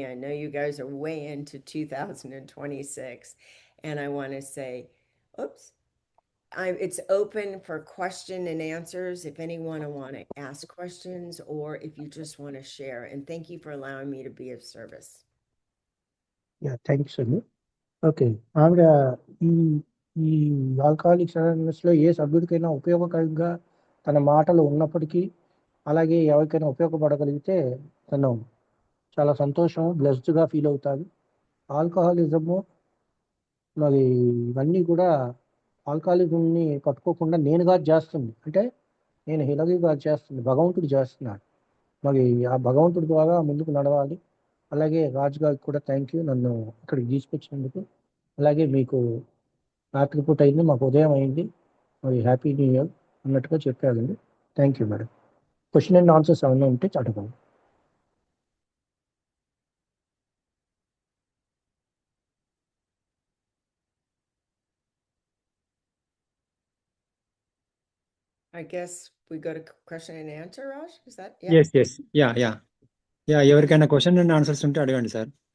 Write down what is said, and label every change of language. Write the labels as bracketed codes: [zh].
[en] I know you guys are way into 2026. And I want to say, oops, it's open for question and answers if anyone want to ask questions or if you just want to share. And thank you for allowing me to be of service. [te] Yeah, thanks అండి. Okay, ఆవిడ ఈ ఈ alcoholics అనానిమస్లో ఏ సభ్యుడికైనా ఉపయోగకరంగా తన మాటలు ఉన్నప్పటికీ, అలాగే ఎవరికైనా ఉపయోగపడగలిగితే తను చాలా సంతోషం, బ్లెస్డ్గా ఫీల్ అవుతారు. ఆల్కహాలిజము మరి ఇవన్నీ కూడా ఆల్కహాలిజంని పట్టుకోకుండా నేనుగా చేస్తుంది, అంటే నేను హిలరీగా చేస్తుంది, భగవంతుడు చేస్తున్నాడు. మరి ఆ భగవంతుడి ద్వారా ముందుకు నడవాలి. అలాగే రాజు గారికి కూడా [en] thank you, [te] నన్ను ఇక్కడికి తీసుకొచ్చినందుకు. అలాగే మీకు రాత్రిపూట అయింది, మాకు ఉదయం అయింది, మరి [en] happy new year [te] అన్నట్టుగా చెప్పారండి. [en] Thank you madam. Question and answers [te] ఏమైనా ఉంటే అడగండి. [en] I guess we go to question and answer, Raj? Is that? Yeah. Yes, yes. Yeah. [te] ఎవరికైనా [en] question and answers [te] ఉంటే అడగండి సార్.